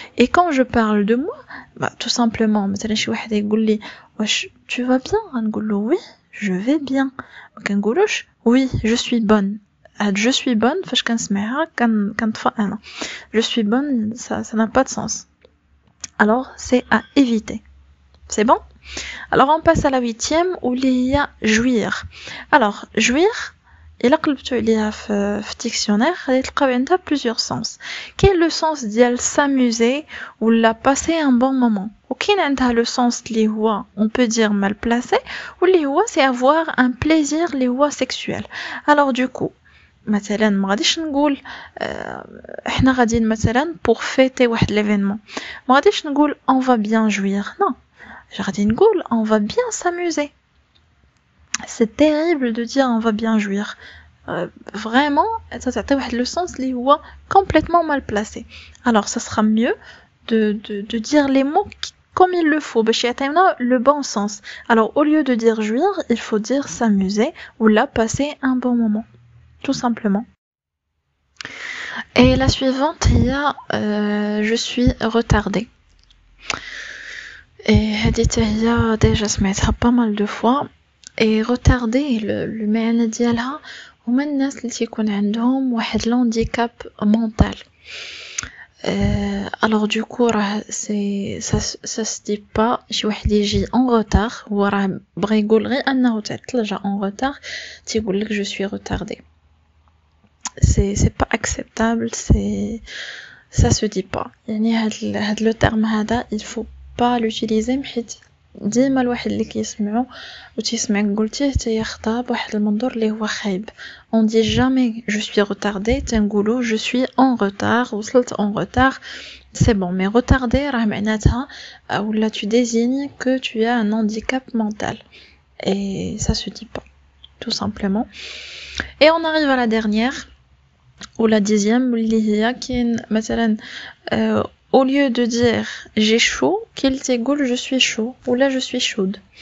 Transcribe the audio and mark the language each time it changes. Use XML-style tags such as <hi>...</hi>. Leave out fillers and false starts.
<fr>et quand je parle de moi bah tout simplement</fr> <ar>مثلا شي واحد يقول لي واش</ar> <fr>tu vas bien</fr> <ar>غنقول له</ar> <fr>oui je vais bien</fr> <ar>ما كنقولوش</ar> <fr>oui je suis bonne. je suis bonne</fr> <ar>فاش كنسمعها كنطفى انا</ar> <fr>je suis bonne ça n'a pas de sens. alors c'est à éviter. c'est bon. alors on passe à la 8e où il y a jouir. alors jouir</fr> <ar>إلا قلبتو عليها في dictionnaire غادي تلقاو عندها</ar> <fr>plusieurs sens.</fr> <ar>كاين لو</ar> <fr>sens</fr> <ar>ديال</ar> <fr>s'amuser ولا passer un bon moment,</fr> <ar>وكاين عندها لو</ar> <fr>sens</fr> <ar>اللي هو</ar> <fr>on peut dire mal placé</fr> <ar>واللي هو</ar> <fr>c'est avoir un plaisir اللي هو sexuel. Alors du coup</fr> <ar>مثلا ما غاديش نقول احنا غاديين مثلا</ar> <fr>pour fêter واحد l'événement,</fr> <ar>ما غاديش نقول</ar> <fr>on va bien jouir, non,</fr> <ar>غادي نقول</ar> <fr>on va bien s'amuser. C'est terrible de dire on va bien jouir. Vraiment, ça</fr> <ar>تعطي واحد</ar> <fr>le sens</fr> <ar>اللي هو</ar> <fr>complètement mal placé. Alors ça sera mieux de dire les mots comme il le faut</fr> <ar>باش يعطينا</ar> <fr>le bon sens. Alors au lieu de dire jouir, il faut dire s'amuser ou là passer un bon moment. Tout simplement. Et la suivante, il y a je suis retardée. Et</fr> <ar>هذه هي</ar> <fr>déjà</fr> <ar>سمعتها</ar> <fr>pas mal de fois. Et retardée, le</fr> <ar>معنى ديالها هما الناس اللي تيكون عندهم واحد</ar> <fr>l'handicap mental. Alors du coup</fr> <ar>راه</ar> <fr>ça se dit pas</fr> <ar>شي واحد يجي en retard هو راه بغى يقول غير انه تعطل جا en retard تيقول لك</ar> <fr>je suis retardée. C'est pas acceptable, ça se dit pas.</fr> <ar>يعني هاد le terme هذا</ar> <fr>il faut pas l'utiliser</fr> <ar>حيت ديما الواحد اللي كيسمعو وتيسمعك قلتيه تياخدها بواحد المنظور اللي هو خايب.</ar> <fr>On dit jamais je suis retardée,</fr> <ar>تنقولو</ar> <fr>je suis en retard,</fr> <ar>وصلت</ar> <fr>en retard. C'est bon, mais retardé</fr> <ar>راه معناتها ولا</ar> <fr>tu désignes que tu as un handicap mental. Et ça se dit pas, tout simplement. Et on arrive à la dernière ou la 10e</fr> <ar>اللي هي كاين مثلا</ar> <fr>au lieu de dire j'ai chaud, qu'il t'égoule je suis chaud ou là je suis chaude.</fr>